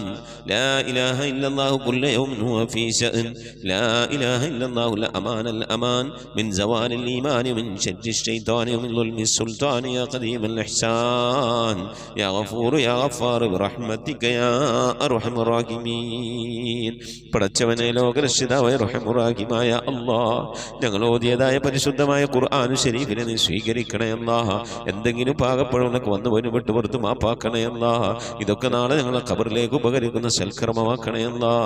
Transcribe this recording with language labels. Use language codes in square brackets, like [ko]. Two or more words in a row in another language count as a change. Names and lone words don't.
[ar] لا إله إلا الله كل يوم هو في شأن. لا إله إلا الله الأمان من زوال الإيمان من شر الشيطان ومن ظلم السلطان. يا قديم الإحسان يا غفور يا غفار برحمتك يا أرحم الراحمين. [ml] പടച്ചവനെ ലോകരക്ഷിതാവായ റഹീമായ അല്ലാഹ്, ഞങ്ങൾ ഓതിയതായ പരിശുദ്ധമായ ഖുർആൻ ശരീഫിനെ നീ സ്വീകരിക്കണേ അല്ലാഹ്. എന്തെങ്കിലും പാകപ്പഴവനൊക്കെ വന്നു പോയി വിട്ടു പുറത്ത് മാപ്പാക്കണേ അല്ലാഹ്. ഇതൊക്കെ നാളെ ഞങ്ങളെ ഖബറിലേക്ക് ഉപകരിക്കുന്ന സൽക്കർമ്മമാക്കണേ അല്ലാഹ്.